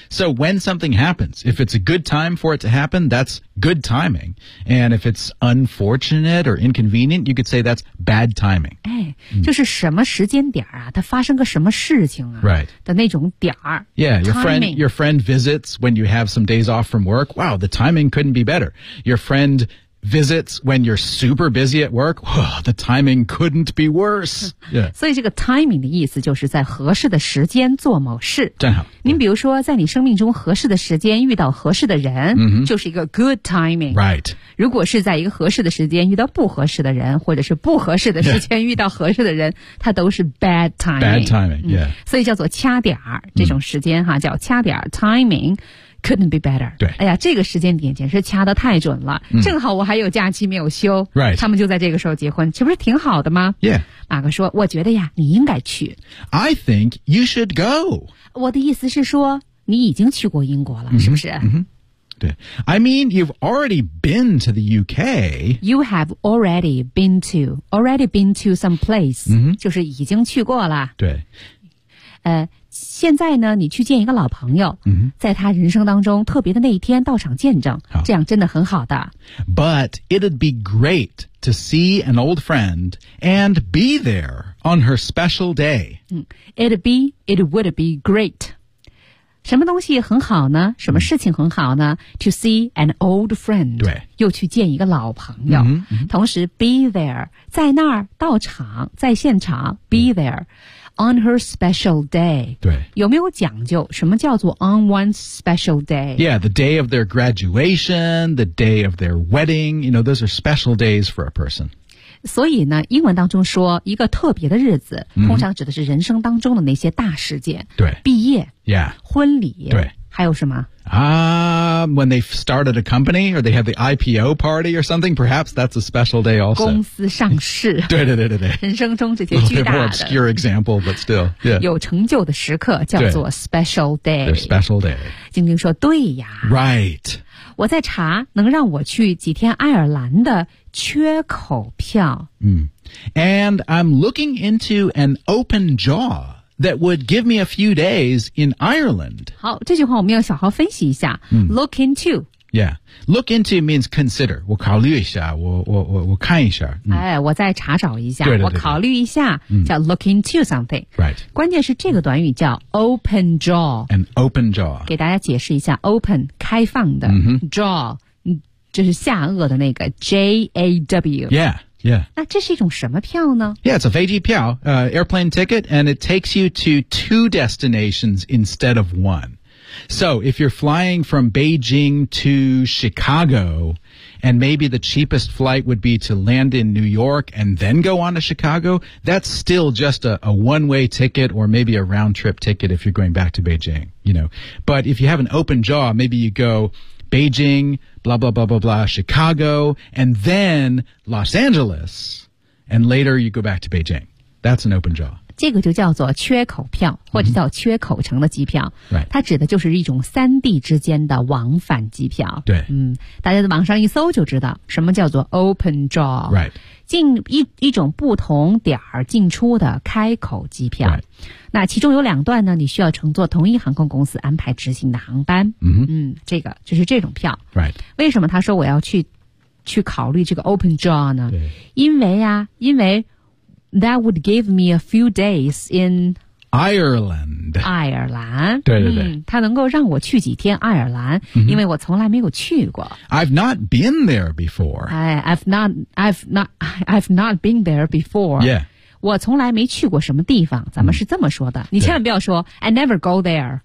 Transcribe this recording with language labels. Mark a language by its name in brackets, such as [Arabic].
[English] So when something happens, if it's a good time for it to happen, that's good timing. And if it's unfortunate or inconvenient, you could say that's bad timing. 哎、mm-hmm. [Chinese] 就是什么时间点啊它发生个什么事情啊 [English] Right. [Chinese] 的那种点儿 [English] Yeah, your friend visits when you have some days off from work. Wow, the timing couldn't be better. Your friend visits when you're super busy at work. Wow, the timing couldn't be worse. Yeah. [Chinese] 所以这个 timing 的意思就是在合适的时间做某事。正好。您比如说在你生命中合适的时间遇到合适的人、 mm-hmm. 就是一个 [English] good timing. Right. [Chinese] 如果是在一个合适的时间遇到不合适的人或者是不合适的时间遇到合适的人、 yeah. 它都是 bad timing. [English] Bad timing, yeah.、 [Chinese] 嗯、所以叫做掐点儿这种时间哈、mm. 叫掐点儿 timing. [English] Couldn't be better. [Chinese] 对，哎呀，这个时间点简直掐得太准了、嗯。正好我还有假期没有休。 [English] Right. [Chinese] 他们就在这个时候结婚，这不是挺好的吗 [English] ？Yeah. [Chinese] 马哥说：“我觉得呀，你应该去。 [English] ”I think you should go. [Chinese] 我的意思是说，你已经去过英国了，嗯、是不是？ [English] 嗯对 I mean, you've already been to the UK. You have already been to some place.、嗯、 [Chinese] 就是已经去过了。对。现在呢你去见一个老朋友、嗯、在他人生当中特别的那一天到场见证这样真的很好的 [English] But it'd be great to see an old friend and be there on her special day、 [Chinese] 嗯、 [English] It would be great [Chinese] 什么东西很好呢什么事情很好呢、嗯、 [English] To see an old friend [Chinese] 对又去见一个老朋友、嗯嗯、同时 be there 在那儿到场在现场 be there、嗯 [English] On her special day. [Chinese] 对。有没有讲究什么叫做 on one's special day? [English] Yeah, the day of their graduation, the day of their wedding. You know, those are special days for a person. [Chinese] 所以呢英文当中说一个特别的日子、 mm-hmm. 通常指的是人生当中的那些大事件。对。毕业。 [English] Yeah. [Chinese] 婚礼。对。还有什么 [English] When they started a company or they have the IPO party or something, perhaps that's a special day also. [Chinese] 公司上市。对对对对对。人生中这些巨大的。 [English] A little bit more obscure example, but still.、Yeah. [Chinese] 有成就的时刻叫做 special day. [English] Their special day. [Chinese] 晶晶说对呀。 [English] Right. [Chinese] 我在查能让我去几天爱尔兰的缺口票。 [English] 嗯。And I'm looking into an open jaw. That would give me a few days in Ireland. [Chinese] 好，这句话我们要小好分析一下。嗯、 [English] look into. Yeah. Look into means consider. [Chinese] 我考虑一下，我看一下、嗯。哎，我再查找一下。对对对对我考虑一下、嗯、叫 look into something. [English] Right. [Chinese] 关键是这个短语叫 open jaw. [English] An open jaw. [Chinese] 给大家解释一下 open, 开放的、 mm-hmm. jaw, 就是下颚的那个 J-A-W. [English] Yeah. Yeah. [Chinese] 那这是一种什么票呢 [English] Yeah, it's a 飞机票、airplane ticket, and it takes you to two destinations instead of one. So if you're flying from Beijing to Chicago, and maybe the cheapest flight would be to land in New York and then go on to Chicago, that's still just a one-way ticket or maybe a round-trip ticket if you're going back to Beijing, you know. But if you have an open jaw, maybe you go... Beijing, blah, blah, blah, blah, blah, Chicago, and then Los Angeles, and later you go back to Beijing. That's an open jaw. [Chinese] 这个就叫做缺口票、mm-hmm. 或者叫缺口城的机票、 [English] right. [Chinese] 它指的就是一种三地之间的往返机票。对。嗯，大家在网上一搜就知道什么叫做 open jaw. [English] Right. [Chinese] 进 一种不同点儿进出的开口机票。 [English] Right. [Chinese] 那其中有两段呢你需要乘坐同一航空公司安排执行的航班。 Mm-hmm. 嗯，这个就是这种票。 [English] Right. [Chinese] 为什么他说我要去考虑这个 open jaw 呢对 [English] 因为 that would give me a few days in Ireland. [Chinese] 爱尔兰。对对对。嗯、他能够让我去几天爱尔兰、 mm-hmm. 因为我从来没有去过。 [English] I've not been there before. I've not been there before. Yeah. [Chinese] 我从来没去过什么地方，咱们是这么说的。你千万不要说 [English] I never go there.